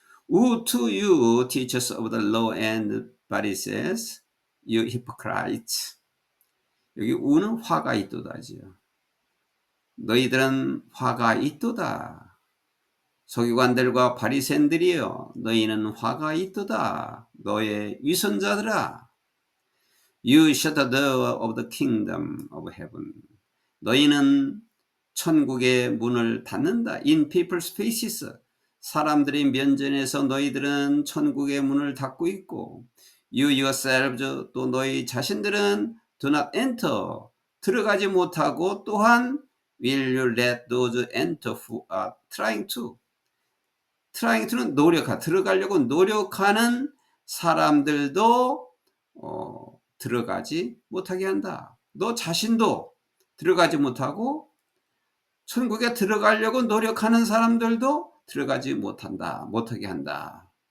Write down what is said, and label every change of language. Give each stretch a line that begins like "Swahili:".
English: Woe to you, teachers of the law and Pharisees, you hypocrites.
Korean: 여기 우는 화가 있도다지요. 너희들은 화가 있도다. 서기관들과 바리새인들이여, 너희는 화가 있도다. 너의 위선자들아.
English: You shut the door of the kingdom of heaven.
Korean: 너희는 천국의 문을 닫는다.
English: In people's faces.
Korean: 사람들의 면전에서 너희들은 천국의 문을 닫고 있고,
English: You yourselves,
Korean: 또 너희 자신들은
English: do not enter,
Korean: 들어가지 못하고, 또한
English: will you let those enter who are trying to. trying to
Korean: 는 들어가려고 노력하는 사람들도 들어가지 못하게 한다. 너 자신도 들어가지 못하고, 천국에 들어가려고 노력하는 사람들도 들어가지 못하게 한다.